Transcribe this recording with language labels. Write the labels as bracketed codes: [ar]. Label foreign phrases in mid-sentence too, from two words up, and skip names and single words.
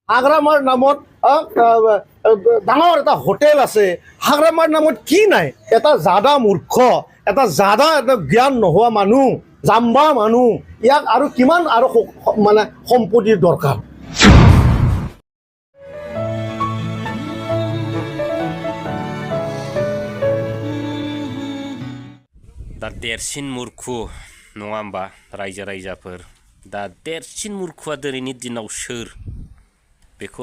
[as] হাগ্ৰামাৰ নামত ডাঙৰ এটা হোটেল আছে হাগ্ৰামাৰ নামত কি নাই এটা জাদা মূৰ্খ এটা জাদা এটা জ্ঞান নোহোৱা মানুহ জাম্বা মানুহ ইয়াক আৰু কিমান আৰু মানে সম্পত্তিৰ দৰকাৰ [brx] दा देरसिन मुर्खु नङा होमबा रायजो रायजाफोर दा देरसिन मुर्खुआ दिनैनि दिनाव सोर बेखौ